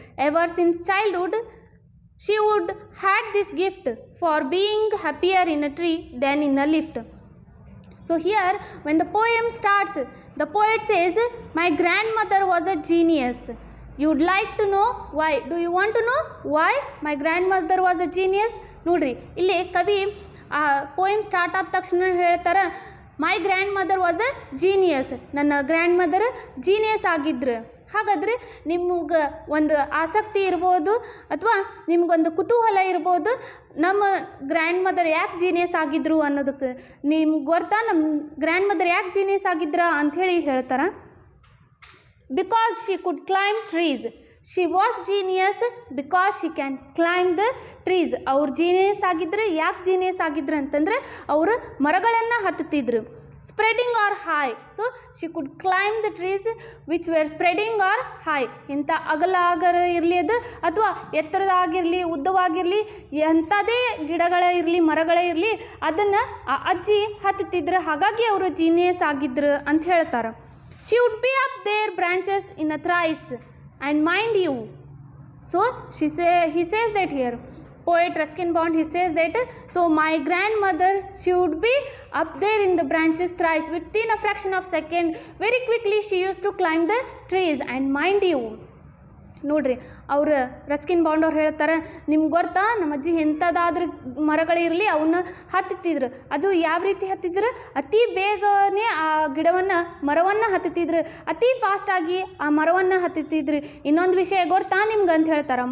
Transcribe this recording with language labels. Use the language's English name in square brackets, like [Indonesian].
[English] Ever since childhood, she would had this gift for being happier in a tree than in a lift. So here, when the poem starts, the poet says, "My grandmother was a genius." You'd like to know why? Do you want to know why my grandmother was a genius? [Kannada] ನೋಡ್ರಿ, ಇಲ್ಲಿ ಕವಿ ಆ poem start ಆದ ತಕ್ಷಣ ಹೇಳ್ತಾರೆ, [English] My grandmother was a genius. [Kannada] ನನ್ನ grand mother genius ಆಗಿದ್ರು. ಹಾಗಾದರೆ ನಿಮಗೆ ಒಂದು ಆಸಕ್ತಿ ಇರ್ಬೋದು ಅಥವಾ ನಿಮಗೊಂದು ಕುತೂಹಲ ಇರ್ಬೋದು, ನಮ್ಮ ಗ್ರ್ಯಾಂಡ್ ಮದರ್ ಯಾಕೆ ಜೀನಿಯಸ್ ಆಗಿದ್ರು ಅನ್ನೋದಕ್ಕೆ. ನಿಮ್ಗೆ ಗೊತ್ತಾ ನಮ್ಮ ಗ್ರ್ಯಾಂಡ್ ಮದರ್ ಯಾಕೆ ಜೀನಿಯಸ್ ಆಗಿದ್ರ ಅಂಥೇಳಿ ಹೇಳ್ತಾರೆ. [English] Because she could climb trees. She was genius because she can climb the trees. [Kannada] ಅವ್ರು ಜೀನಿಯಸ್ ಆಗಿದ್ರು. ಯಾಕೆ ಜೀನಿಯಸ್ ಆಗಿದ್ರು ಅಂತಂದರೆ ಅವರು ಮರಗಳನ್ನು ಹತ್ತುತ್ತಿದ್ರು. [English] Spreading are high. So she could climb the trees which were spreading are high. [Kannada] ಇಂಥ ಅಗಲ ಇರಲಿ ಅದು ಅಥವಾ ಎತ್ತರದಾಗಿರಲಿ ಉದ್ದವಾಗಿರಲಿ ಎಂಥದೇ ಗಿಡಗಳ ಇರಲಿ ಮರಗಳೇ ಇರಲಿ ಅದನ್ನು ಆ ಅಜ್ಜಿ ಹತ್ತುತ್ತಿದ್ರು. ಹಾಗಾಗಿ ಅವರು ಜೀನಿಯಸ್ ಆಗಿದ್ರು ಅಂತ ಹೇಳ್ತಾರೆ. [English] She would be up there branches in a thrice and mind you. So he says that here, poet Ruskin Bond, he says that, so my grandmother, she would be up there in the branches thrice. Within a fraction of second, very quickly she used to climb the trees. And mind you, [Kannada] ನೋಡ್ರಿ, ಅವರು Ruskin bond ಅವ್ರು ಹೇಳ್ತಾರೆ, ನಿಮ್ಗೆ ಗೊತ್ತಾ ನಮ್ಮ ಅಜ್ಜಿ ಎಂಥದ್ದಾದ್ರೂ ಮರಗಳಿರಲಿ ಅವನ್ನ ಹತ್ತುತ್ತಿದ್ರು. ಅದು ಯಾವ ರೀತಿ ಹತ್ತಿದ್ರು? ಅತಿ ಬೇಗನೆ ಆ ಮರವನ್ನು ಹತ್ತುತ್ತಿದ್ರು. ಅತಿ ಫಾಸ್ಟಾಗಿ ಆ ಮರವನ್ನು ಹತ್ತುತ್ತಿದ್ರು. ಇನ್ನೊಂದು ವಿಷಯ ಗೊತ್ತಾ ನಿಮ್ಗೆ ಅಂತ ಹೇಳ್ತಾರೆ.